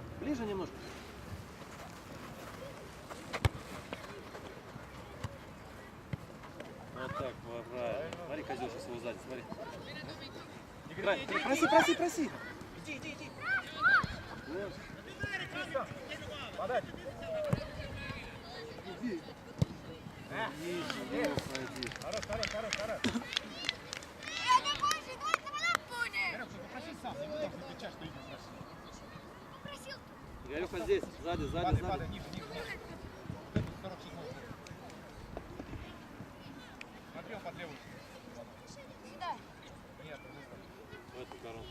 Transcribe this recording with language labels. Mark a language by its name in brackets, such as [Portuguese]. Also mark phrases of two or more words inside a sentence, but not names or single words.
[Russian] Ближе немножко. Вот так, правильно. Смотри, козел сейчас его сзади, смотри. Играй, проси, проси, проси. Иди. Вот. Подать. Иди. Иди, иди. Хорош. [Estonian] Ja, ne poisi, võitleme lõpuni! [Russian] Игорек, попроси сам, не буду кричать, что Игорь просил. Просил. Игорюха здесь, сзади, сзади, Падай, сзади. ниже. Вот эту вторую седьмую. Смотри, он под левую. Сюда. Нет, вот это. В эту корону.